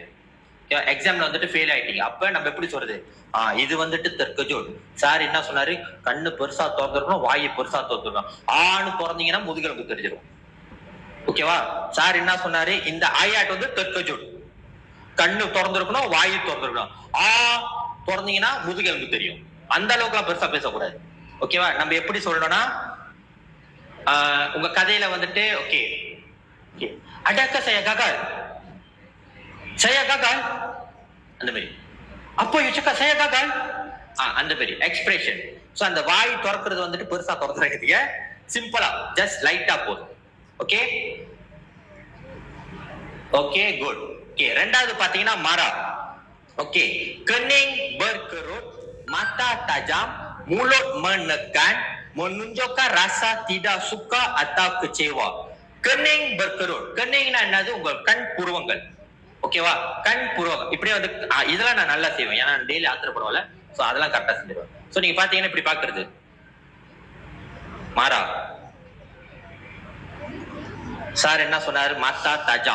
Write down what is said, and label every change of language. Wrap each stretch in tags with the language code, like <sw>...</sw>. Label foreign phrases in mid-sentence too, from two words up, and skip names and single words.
<ta>எக்ஸாம்ல வந்துட்டு ஃபெயில் ஆயிட்டீங்க. அப்ப நம்ம எப்படி சொல்றது? இது வந்துட்டு தெற்கஜோட். சார் என்ன சொன்னாரு? கண்ணு பெருசா திறந்துருக்கணும், வாயை பெருசா திறந்துருக்கணும். ஆணு திறந்தீங்கன்னா முதுகெலும்பு தெரிஞ்சிடும். ஓகேவா? சார் என்ன சொன்னாரு? இந்த ஆயாட் வந்து தெற்கஜோட். கண்ணு திறந்துருக்கணும், வாயு திறந்துருக்கணும். திறந்தீங்கன்னா முதுகெலும்பு தெரியும். அந்த அளவுக்கு பெருசா பேசக்கூடாது. ஓகேவா? நம்ம எப்படி சொல்லணும்னா உங்க கதையில வந்துட்டு ஓகே அடக்க</ta> <ms>saya gagal, saya gagal</ms> <ta>அந்த மாதிரி. அப்போ யோசிக்க</ta> <ms>saya gagal</ms> <ta>அந்த மாதிரி எக்ஸ்பிரஷன். சோ அந்த வாய் திறக்கிறது வந்துட்டு பெருசா திறக்கிறதுக்கு சிம்பிளா ஜஸ்ட் லைட்டா போதும்.</ta> <en>okay okay good.</en> <ta>ஓகே ரெண்டாவது பாத்தீங்கன்னா மாரா.</ta> <ms>ஓகே kening berkerut, mata tajam, mulut menekan, menunjukkan rasa tidak suka atau kecewa. kening berkerut.</ms> <ta>keningனா என்னது? உங்கள் கண் புருவங்கள். ஓகேவா? கண் புருவங்கள் இப்படி வந்து இதெல்லாம் நான் நல்லா செய்வேன். ஏன்னா டெய்லி ஆத்திரப்படுவால. சோ அதெல்லாம் கரெக்டா செஞ்சிருவேன். சோ நீங்க பாத்தீங்கன்னா இப்படி பாக்குறது மாறா. சார் என்ன சொன்னாரு?</ta> <ms>mata tajam.</ms>